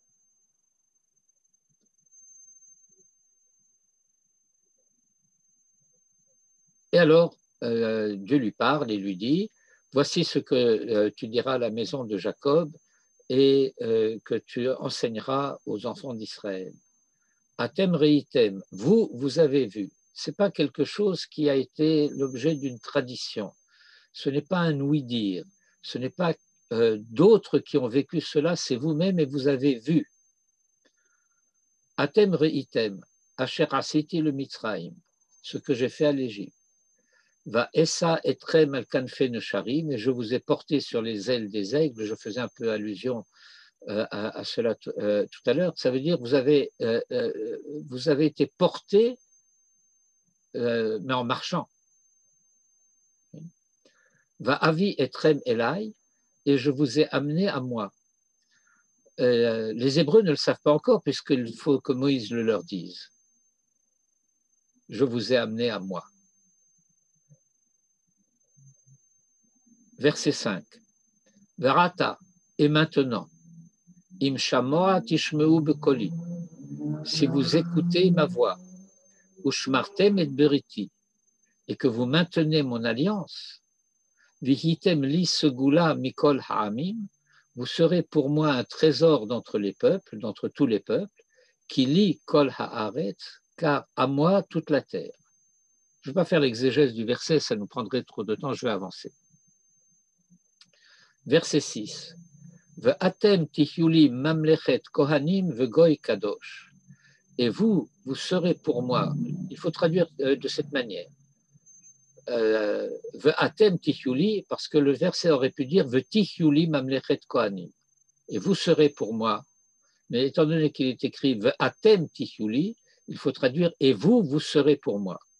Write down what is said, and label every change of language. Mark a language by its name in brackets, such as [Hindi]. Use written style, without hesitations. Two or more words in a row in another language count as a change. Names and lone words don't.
[French] Et alors, Dieu lui parle et lui dit, voici ce que tu diras à la maison de Jacob et que tu enseigneras aux enfants d'Israël. [Hebrew] אתם ראיתם, [French] vous avez vu. Ce n'est pas quelque chose qui a été l'objet d'une tradition. Ce n'est pas un ouï-dire. Ce n'est pas d'autres qui ont vécu cela, c'est vous-même et vous avez vu. [Hebrew] אתם ראיתם אשר עשיתי למצרים, [French] ce que j'ai fait à l'Égypte. [Hebrew] ואשא אתכם על כנפי נשרים, [French] et je vous ai porté sur les ailes des aigles. Je faisais un peu allusion à cela tout à l'heure. Ça veut dire que vous avez été porté, mais en marchant. [Hebrew] ואביא אתכם אלי, [French] et je vous ai amené à moi. Les Hébreux ne le savent pas encore, puisqu'il faut que Moïse le leur dise. Je vous ai amené à moi. Verset 5. Verata, et maintenant, [Hebrew] אם שמוע תשמעו בקולי, [French] si vous écoutez ma voix, [Hebrew] ושמרתם את בריתי, [French] et que vous maintenez mon alliance, [Hebrew] והייתם לי סגולה מכל העמים, [French] vous serez pour moi un trésor d'entre les peuples, d'entre tous les peuples, qui lit [Hebrew] כל הארץ, [French] car à moi toute la terre. Je ne vais pas faire l'exégèse du verset, ça nous prendrait trop de temps, je vais avancer. Verset 6. [Hebrew] ואתם תהיו לי ממלכת כהנים וגוי קדוש. [French] Et vous serez pour moi, il faut traduire de cette manière. [Hebrew] ואתם תהיו לי, [French] parce que le verset aurait pu dire [Hebrew] ותהיו לי ממלכת כהנים. [French] Et vous serez pour moi. Mais étant donné qu'il est écrit [Hebrew] ואתם תהיו לי, [French] il faut traduire et vous serez pour moi.